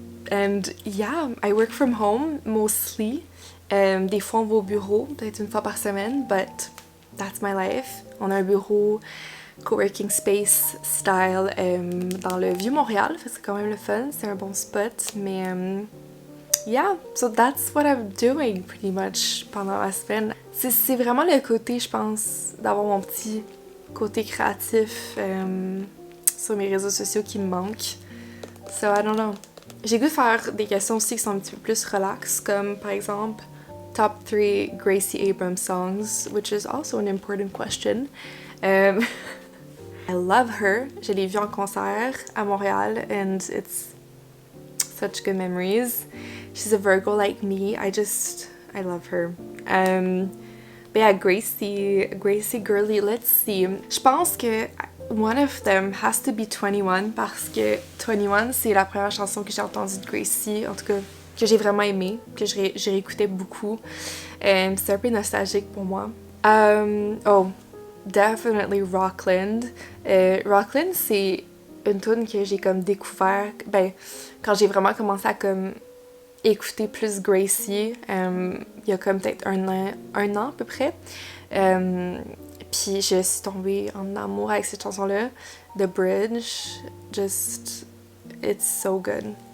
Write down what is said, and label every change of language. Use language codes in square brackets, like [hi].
[en] And yeah, I work from home mostly. [fr] Des fois on va au bureau, peut-être une fois par semaine, [en] but that's my life. [fr] On a un bureau coworking space style dans le Vieux-Montréal, c'est quand même le fun, c'est un bon spot, mais yeah, [en] so that's what I'm doing pretty much [fr] pendant la semaine. C'est vraiment le côté, je pense, d'avoir mon petit côté créatif sur mes réseaux sociaux qui me manque. [en] So I don't know. [fr] J'ai goût de faire des questions aussi qui sont un petit peu plus relax, comme par exemple top 3 Gracie Abrams songs, [en] which is also an important question. I love her. [fr] Je l'ai vue en concert à Montréal, [en] and it's such good memories. She's a Virgo like me. I love her. But yeah, Gracie girly, let's see. [fr] Je pense que [en] one of them has to be [fr] 21 parce que 21 c'est la première chanson que j'ai entendue de Gracie, en tout cas que j'ai vraiment aimée, que j'ai réécouté beaucoup. C'est un peu nostalgique pour moi. [en] Oh, definitely Rockland. [fr] Rockland, c'est une tune que j'ai comme découvert, quand j'ai vraiment commencé à comme écouter plus Gracie, il y a comme peut-être un an à peu près. Puis je suis tombée en amour avec cette chanson-là. [en] The Bridge, just, it's so good.